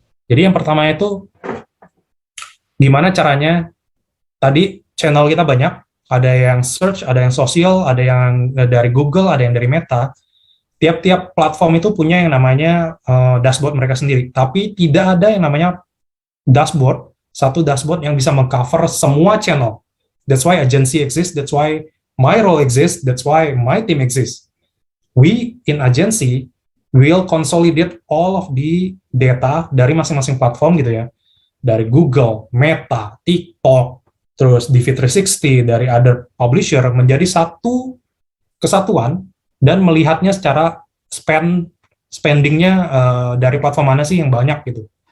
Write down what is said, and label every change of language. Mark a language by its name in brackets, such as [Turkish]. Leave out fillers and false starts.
[Indonesian] Jadi yang pertama itu, gimana caranya, tadi channel kita banyak, ada yang search, ada yang sosial, ada yang dari Google, ada yang dari Meta. Tiap-tiap platform itu punya yang namanya dashboard mereka sendiri, tapi tidak ada yang namanya satu dashboard yang bisa mengcover semua channel. [English] That's why agency exists, that's why my role exists, that's why my team exists. We, in agency, will consolidate all of the data [Indonesian] dari masing-masing platform gitu ya, dari Google, Meta, TikTok, terus DV360, dari other publisher, menjadi satu kesatuan, dan melihatnya secara spendingnya dari platform mana sih yang banyak gitu.